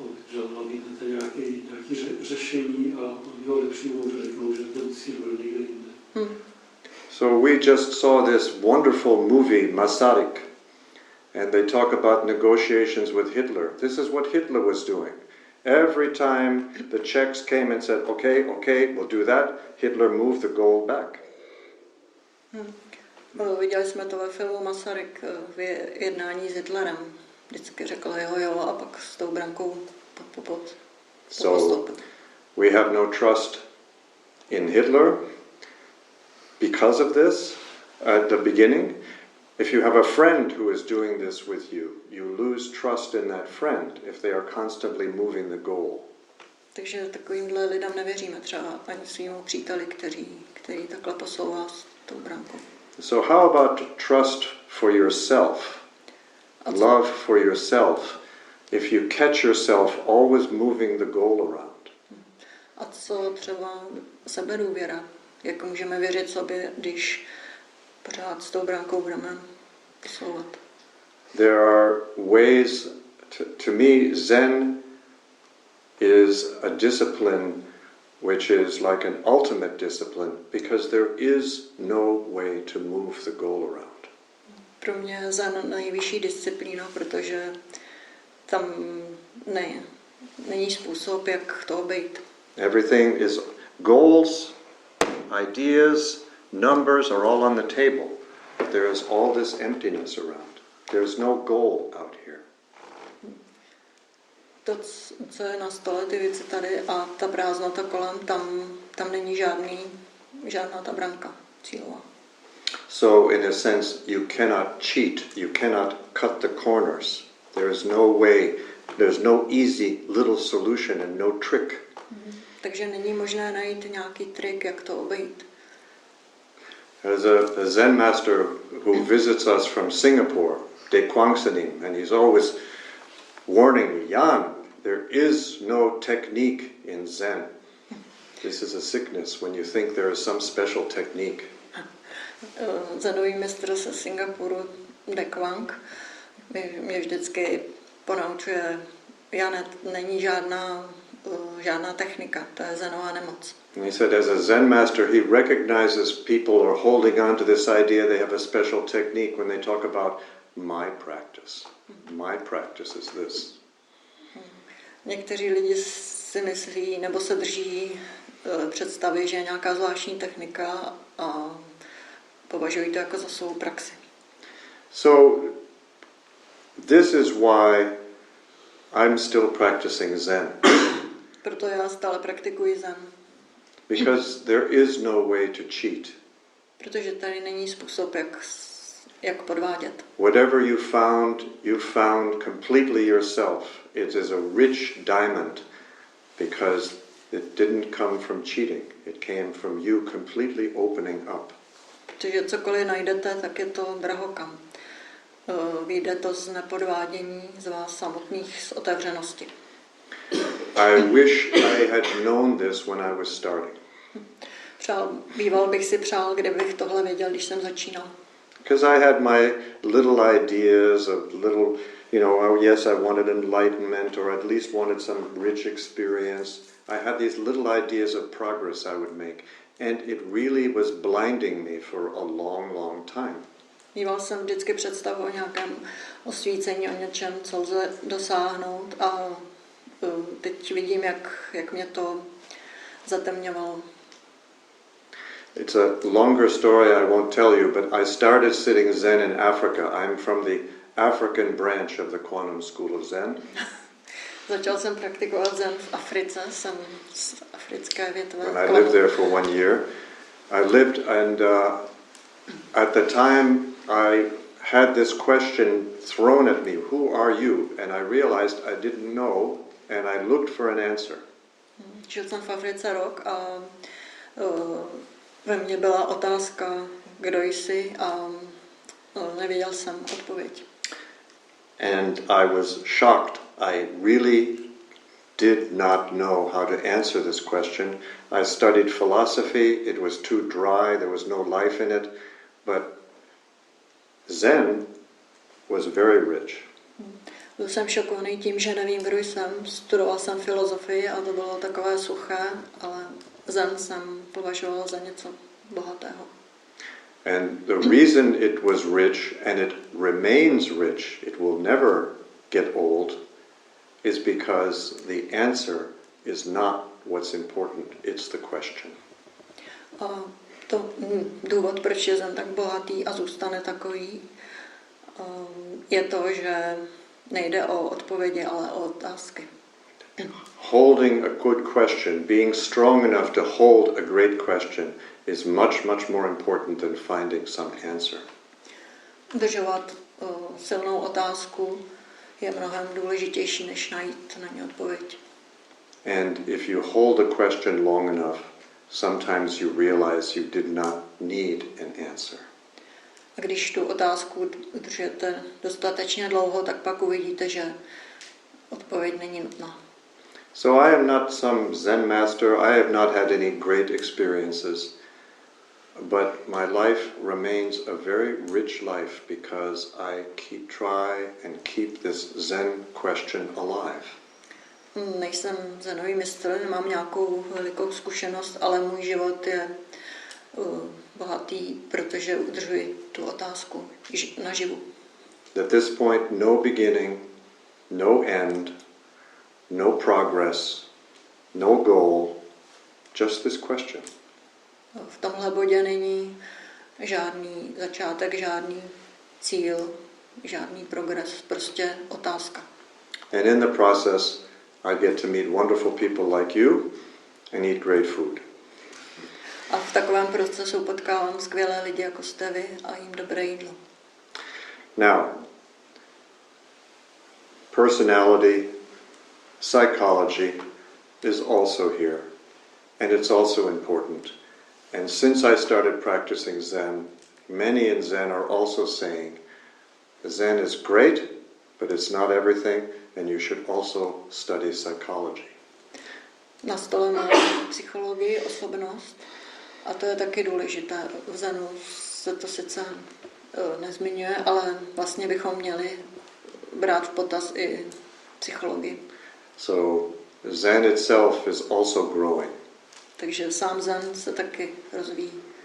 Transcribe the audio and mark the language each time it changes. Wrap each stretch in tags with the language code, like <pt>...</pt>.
<cs>že nabídnete nějaké řešení a oni ho nepřijmou, že řeknou, že ten cíl byl někde jinde.</cs> <en>So we just saw this wonderful movie, Masaryk, and they talk about negotiations with Hitler. This is what Hitler was doing. Every time the Czechs came and said, okay, we'll do that, Hitler moved the goal back.</en> <cs>Viděli jsme to ve filmu Masaryk v jednání s Hitlerem. Vždycky řekl jo a pak s tou brankou</cs> <en>So we have no trust in Hitler because of this at the beginning. If you have a friend who is doing this with you, you lose trust in that friend if they are constantly moving the goal.</en> <cs>Takže takovýmhle lidem nevěříme, třeba ani svýmu příteli, který takhle posouvá s tou brankou.</cs> <en>So how about trust for yourself? Love for yourself. If you catch yourself always moving the goal around.</en> <cs>A co třeba sebedůvěra? Jak můžeme věřit sobě, když pořád s tou brankou budeme posouvat?</cs> <en>There are ways, to me, Zen is a discipline which is like an ultimate discipline because there is no way to move the goal around.</en> <cs>Pro mě Zen nejvyšší disciplína, protože tam není způsob, jak to obejít.</cs> <en>Everything is goals, ideas, numbers are all on the table. There is all this emptiness around. There is no goal out here.</en> <cs>To, co je na stole, ty věci tady a ta prázdnota kolem, tam není žádná ta branka cílová.</cs> <en>So in a sense, you cannot cheat, you cannot cut the corners. There is no way, there's no easy little solution and no trick.</en> <cs>Takže není možné najít nějaký trik, jak to obejít.</cs> <en>There's a Zen master who visits us from Singapore, De Kwangsanim, and he's always warning me, Jan, there is no technique in Zen. This is a sickness when you think there is some special technique.</en> <cs>Zenový mistr ze Singapuru, De Kwang, mě vždycky ponaučuje, Jane, není žádná technika, to je zenová nemoc.</cs> <en>And he said, as a Zen master, he recognizes people are holding on to this idea they have a special technique when they talk about my practice. My practice is this.</en> <cs>Někteří lidi si myslí, nebo se drží představy, že je nějaká zvláštní technika a považují to jako za svou praxi.</cs> <en>So, this is why I'm still practicing Zen.</en> <cs>Proto já stále praktikuji Zen.</cs> <en>Because there is no way to cheat.</en> <cs>Protože tady není způsob, jak podvádět.</cs> <en>Whatever you found completely yourself. It is a rich diamond because it didn't come from cheating. It came from you completely opening up.</en> <cs>Protože cokoliv najdete, tak je to drahokam. Vyjde to z nepodvádění, z vás samotných, z otevřenosti.</cs> <en>I wish I had known this when I was starting.</en> <cs>Býval bych si přál, kdybych tohle věděl, když jsem začínal.</cs> <en>Because I had my little ideas of little, oh yes, I wanted enlightenment or at least wanted some rich experience. I had these little ideas of progress I would make. And it really was blinding me for a long, long time.</en> <cs>Mýval jsem vždycky představu o nějakém osvícení, o něčem, co lze dosáhnout a teď vidím, jak mě to zatemňovalo.</cs> <en>It's a longer story I won't tell you, but I started sitting Zen in Africa. I'm from the African branch of the Kwan School of Zen.</en> <cs>Začal jsem praktikovat Zen v Africe, jsem z africké větve.</cs> <en>When I lived there for 1 year, I lived and at the time I had this question thrown at me, who are you? And I realized I didn't know and I looked for an answer.</en> <cs>Žil jsem v Africe rok a ve mně byla otázka, kdo jsi a nevěděl jsem odpověď.</cs> <en>And I was shocked. I really did not know how to answer this question. I studied philosophy. It was too dry. There was no life in it. But Zen was very rich.</en> <cs>Byl jsem šokovaný tím, že nevím, kdo jsem. Studoval jsem filozofii a to bylo takové suché, ale Zen jsem považoval za něco bohatého.</cs> <en>And the reason it was rich and it remains rich, it will never get old, is because the answer is not what's important, it's the question.</en> <cs>A důvod, proč je Zen tak bohatý a zůstane takový, je to, že nejde o odpovědi, ale o otázky.</cs> <en>Holding a good question, being strong enough to hold a great question is much, much more important than finding some answer.</en> <cs>Udržovat silnou otázku je mnohem důležitější, než najít na ně odpověď.</cs> <en>And if you hold a question long enough, sometimes you realize you did not need an answer.</en> <cs>A když tu otázku udržujete dostatečně dlouho, tak pak uvidíte, že odpověď není nutná.</cs> <en>So I am not some Zen master. I have not had any great experiences, but my life remains a very rich life because I try and keep this Zen question alive.</en> <cs>Nejsem zenový mistr, nemám nějakou velikou zkušenost, ale můj život je bohatý, protože udržuji tu otázku naživu.</cs> <en>At this point, no beginning, no end, no progress, no goal, just this question.</en> <cs>V tomhle bodě není žádný začátek, žádný cíl, žádný progres, prostě otázka.</cs> <en>And in the process, I get to meet wonderful people like you and eat great food.</en> <cs>A v takovém procesu potkávám skvělé lidi, jako jste vy, a jím dobré jídlo.</cs> <en>Now, personality, psychology is also here, and it's also important. And since I started practicing Zen, many in Zen are also saying, Zen is great, but it's not everything, and you should also study psychology.</en> <cs>Na stole máme psychologii, osobnost, a to je taky důležité. V Zenu se to sice nezmiňuje, ale vlastně bychom měli brát v potaz i psychologii.</cs> <en>So Zen itself is also growing.</en> <cs>Takže sám Zen se taky rozvíjí.</cs>